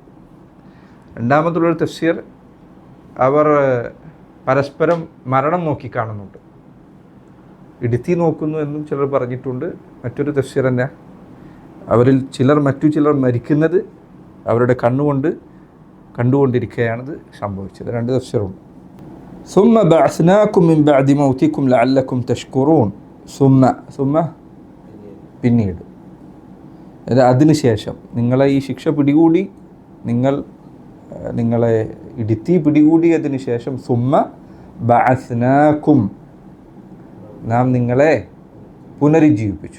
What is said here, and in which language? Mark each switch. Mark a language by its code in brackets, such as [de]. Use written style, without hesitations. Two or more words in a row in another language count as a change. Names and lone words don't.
[ml] രണ്ടാമതുള്ളൊരു തഫ്സീർ, അവർ പരസ്പരം മരണം നോക്കിക്കാണുന്നുണ്ട്. ഇടുത്തി നോക്കുന്നു എന്നും ചിലർ പറഞ്ഞിട്ടുണ്ട്. മറ്റൊരു തഫ്സീർ തന്നെ, അവരിൽ മറ്റു ചിലർ മരിക്കുന്നത് അവരുടെ കണ്ടുകൊണ്ടിരിക്കുകയാണിത് സംഭവിച്ചത്. രണ്ട് തഫ്സീറുണ്ട്. [ar] ثم بعثناكم من بعد موتكم لعلكم تشكرون. [ml] ثم പിന്നീട്, അതിനുശേഷം നിങ്ങളെ ഈ ശിക്ഷ പിടികൂടി, നിങ്ങളെ ഇടുത്തി പിടികൂടിയതിന് ശേഷം [ar] ثم بعثناكم, [ml] നാം നിങ്ങളെ പുനരുജ്ജീവിപ്പിച്ചു.